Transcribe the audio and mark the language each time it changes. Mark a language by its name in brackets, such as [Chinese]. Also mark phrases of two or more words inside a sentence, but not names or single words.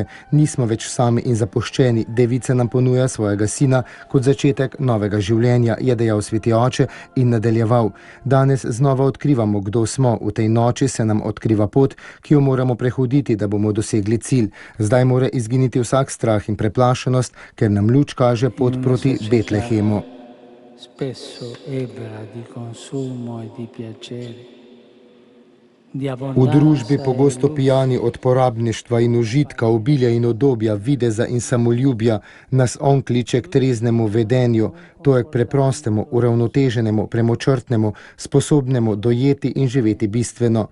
[Slovenian] Nismo več sami in zapuščeni. Devica nam ponuja svojega sina kot začetek novega življenja, je dejal sveti oče in nadaljeval. Danes znova odkrivamo, kdo smo. V tej noči se nam odkriva pot, ki jo moramo prehoditi, da bomo dosegli cilj. Zdaj mora izginiti vsak strah in preplašenost, ker nam luč kaže pot proti Betlehemu. [Italian] Spesso ebra di consumo e di piacere. [Slovenian] V družbi pogosto pijani od porabništva in užitka, obilja in udobja, videza in samoljubja, nas on kliče k treznemu vedenju, to je k preprostemu, uravnoteženemu, premočrtnemu, sposobnemu dojeti in živeti bistveno.